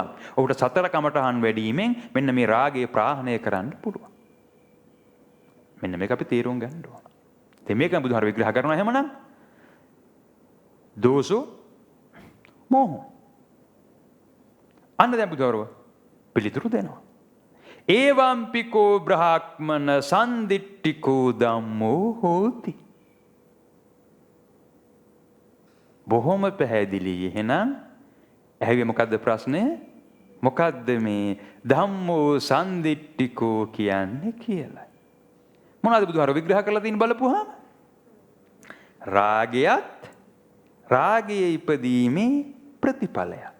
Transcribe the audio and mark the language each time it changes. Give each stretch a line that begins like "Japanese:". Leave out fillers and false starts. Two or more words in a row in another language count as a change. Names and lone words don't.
Sinhala: ඔහුට සතර කමඨහන් වැඩිවීමෙන් මෙන්න මේ රාගය ප්‍රහාණය කරන්න පුළුවන්. මෙන්න මේක අපි තේරුම් ගන්න ඕන. ඉතින් මේක බුදුහාර විග්‍රහ කරනවා එහෙමනම්
Pali: දෝසෝ මෝහෝ.
Sinhala: අන්න දැන් බුදුහාරව පිළිතුරු දෙනවා.
Pali: ඒවම්පිකෝ බ්‍රහ්මන සම්දිට්ඨිකෝ ධම්මෝ හෝති.
Sinhala: බොහොම පැහැදිලි. එහෙනම් ඇහුවේ මොකද්ද ප්‍රශ්නය? මොකද්ද මේ
Pali: ධම්මෝ සම්දිට්ඨිකෝ
Sinhala: කියන්නේ කියලා. මොනවද බුදුහාර විග්‍රහ කරලා තියෙන බලපුවාම? රාගයත් රාගයේ ඉපදීමේ ප්‍රතිඵලයක්.